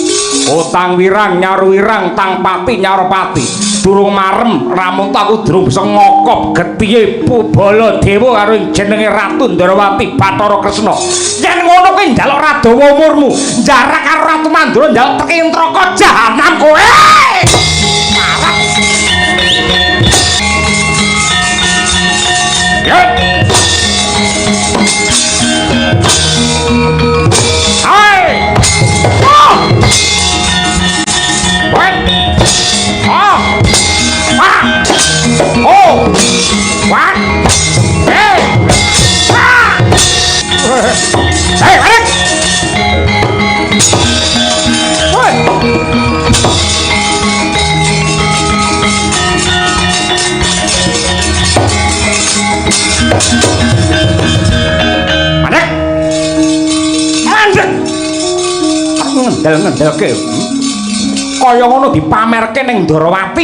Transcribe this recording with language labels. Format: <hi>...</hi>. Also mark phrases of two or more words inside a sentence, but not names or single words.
<jv>Utang wirang nyaru wirang tang pati nyaro pati. durung marem ramun aku durung bisa ngokop getihe Baladewa karo jenenge Ratu Ndrawati Bathara Kresna. Yen ngono kuwi njaluk Radawa umurmu, jarak karo Ratu Mandura njaluk teki neraka jahanam kowe. Hai!</jv> <en>Oh! What? Oh! Ah! Oh! What? Hey! Ah! Hey, Alex! What?</en> <jv>Mandek! Mandek! Ngendel-ngendelke. Kaya ngono dipamerke ning Ndrawati.</jv>